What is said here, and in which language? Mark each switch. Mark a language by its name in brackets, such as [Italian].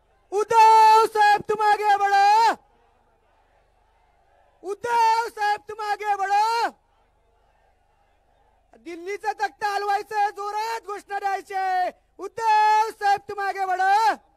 [Hindi] उद्धव साहेब तुम आगे बढ़ो. उद्धव साहेब तुम आगे बढ़ो. [Marathi] दिल्लीचा तख्ता हलवायचं, जोरात घोषणा द्यायचे. [Hindi] उद्धव साहेब तुम आगे बढ़ो.